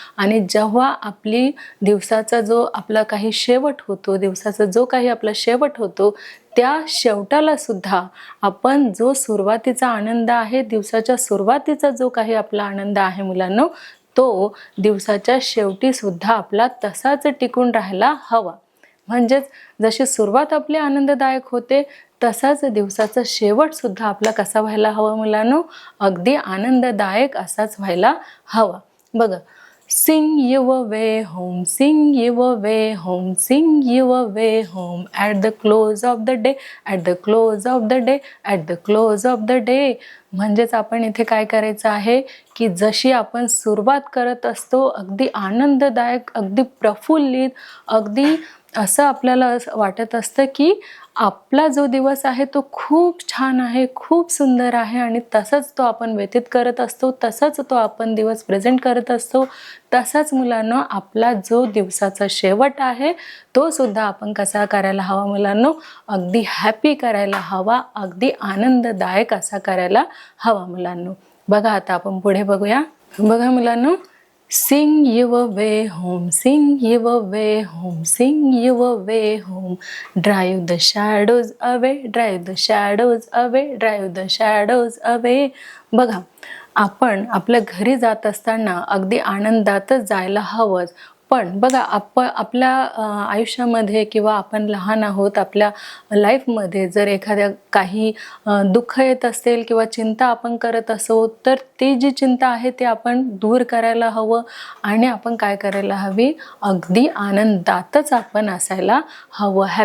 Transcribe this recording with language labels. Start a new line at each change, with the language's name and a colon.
Marathi: आणि जेव्हा आपली दिवसाचा जो आपला काही शेवट होतो, दिवसाचा जो काही आपला शेवट होतो त्या शेवटाला सुद्धा आपण जो सुरुवातीचा आनंद आहे, दिवसाच्या सुरुवातीचा जो काही आपला आनंद आहे मुलांनो, तो दिवसाच्या शेवटी सुद्धा आपला तसाच टिकून राहायला हवा. म्हणजेच जशी सुरुवात आपली आनंददायक होते तसाच दिवसाचा शेवट सुद्धा आपला कसा व्हायला हवा मुलांनो, अगदी आनंददायक असाच व्हायला हवा. बघा,
English: Sing your way home, sing your way home, sing your way home at the close of the day, at the close of the day, at the close of the day.
Marathi: म्हणजेच आपण इथे काय करायचं आहे की जशी आपण सुरुवात करत असतो अगदी आनंददायक, अगदी प्रफुल्लित, अगदी असं आपल्याला वाटत असतं की आपला जो दिवस आहे तो खूप छान आहे, खूप सुंदर आहे आणि तसंच तो आपण व्यतीत करत असतो, तसंच तो आपण दिवस प्रेझेंट करत असतो. तसाच मुलांनो आपला जो दिवसाचा शेवट आहे तो सुद्धा आपण कसा करायला हवा मुलांनो, अगदी हॅपी करायला हवा, अगदी आनंददायक असा करायला हवा मुलांनो. बघा आता आपण पुढे बघूया. बघा मुलांनो,
English: Sing your way home, sing your way home, sing your way home. Drive the shadows away, drive the shadows away, drive the shadows away.
Marathi: बघा, आपण आपल्या घरी जात असताना अगदी आनंदातच जायला हवंच. पण बघा आपल्या आयुष्यामध्ये किंवा आपण लहान आहोत, आपल्या लाईफमध्ये जर एखाद्या काही दुःख येत असेल किंवा चिंता आपण करत असो, तर ती जी चिंता आहे ते आपण दूर करायला हवं आणि आपण काय करायला हवी, अगदी आनंदातच आपण असायला हवं.